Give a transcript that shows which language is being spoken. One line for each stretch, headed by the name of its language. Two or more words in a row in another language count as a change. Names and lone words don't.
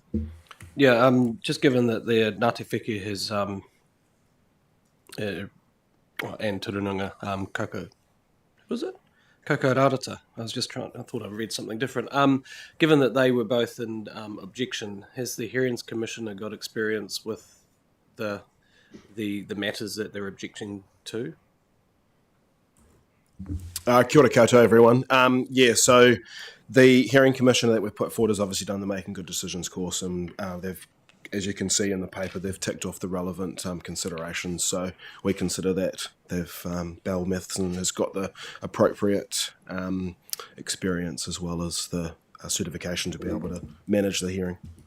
English: Yeah, just given that the Ngāti Wheke has and Turununga Koko Rarata. I thought I read something different. Given that they were both in objection, has the Hearings Commissioner got experience with the the matters that they're objecting to?
Māori: Kia ora koutou,
English: everyone. So the hearing commissioner that we've put forward has obviously done the Making Good Decisions course, and they've, as you can see in the paper, they've ticked off the relevant considerations. So we consider that Belle Matheson has got the appropriate experience as well as the certification to be able to manage the hearing.